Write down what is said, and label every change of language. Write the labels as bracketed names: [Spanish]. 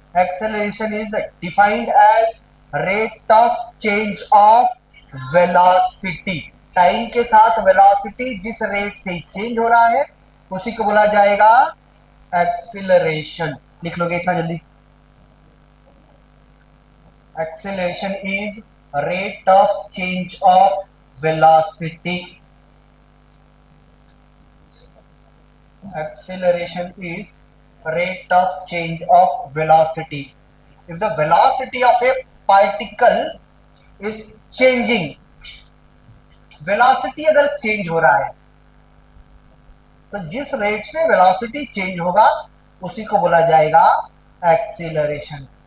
[English] Acceleration is defined as rate of change of velocity. [Hindi] Time के साथ velocity जिस rate से चेंज हो रहा है उसी को बोला जाएगा एक्सेलरेशन। लिख लोगे इतना जल्दी? [English] acceleration is rate of change of velocity. Acceleration is rate of change of velocity. If the velocity of a particle is changing, [Hindi] velocity अगर change हो रहा है तो जिस रेट से वेलोसिटी चेंज होगा उसी को बोला जाएगा एक्सीलरेशन।